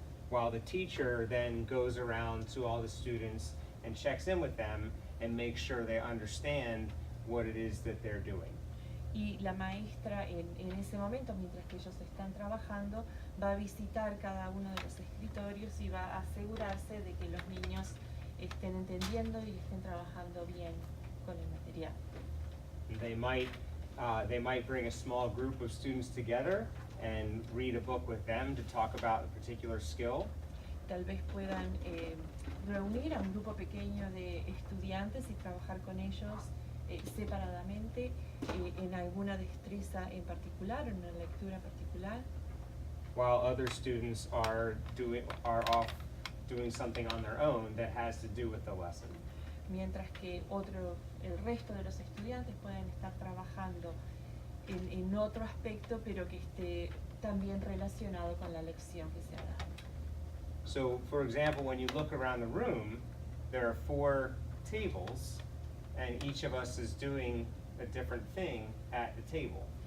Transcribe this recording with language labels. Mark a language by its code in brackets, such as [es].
[en] While the teacher then goes around to all the students and checks in with them and makes sure they understand what it is that they're doing. [es] Y la maestra en ese momento, mientras que ellos están trabajando, va a visitar cada uno de los escritorios y va a asegurarse de que los niños estén entendiendo y estén trabajando bien con el material. [en] They might bring a small group of students together and read a book with them to talk about a particular skill. [es] Tal vez puedan reunir a un grupo pequeño de estudiantes y trabajar con ellos separadamente en alguna destreza en particular, en una lectura particular. [en] While other students are off doing something on their own that has to do with the lesson. [es] Mientras que el resto de los estudiantes pueden estar trabajando en otro aspecto, pero que esté también relacionado con la lección que se ha dado. [en] So, for example, when you look around the room, there are 4 tables, and each of us is doing a different thing at the table.